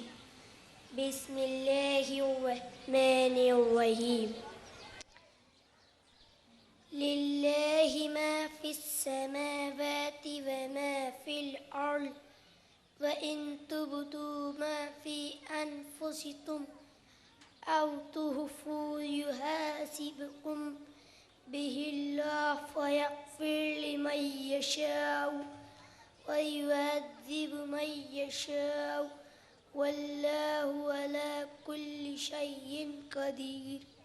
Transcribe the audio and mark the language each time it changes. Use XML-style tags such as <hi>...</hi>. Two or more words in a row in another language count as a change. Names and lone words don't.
<ar>بسم الله الرحمن الرحيم. لله ما في السماوات وما في الأرض وإن تبدوا ما في أنفسكم أو تخفوا يحاسبكم به الله فيغفر لمن يشاء ويعذب من يشاء والله على كل شيء قدير.</ar>